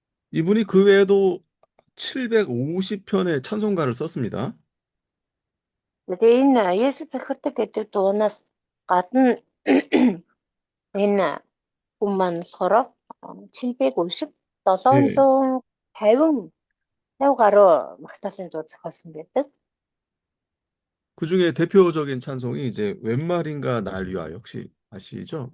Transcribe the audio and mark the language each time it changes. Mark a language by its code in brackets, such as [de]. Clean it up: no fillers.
[ko] 이분이 그 외에도 750편의 찬송가를 썼습니다. [mn] Тэгээ энэ Есүс захирдаг гэдэг дуунаас гадна энэ хүн маань болохоор 750 750 гаруй магтаалын дуу зохиосон байдаг. [ko] 그 중에 대표적인 찬송이 이제 웬 말인가 날 위하여 혹시 아시죠?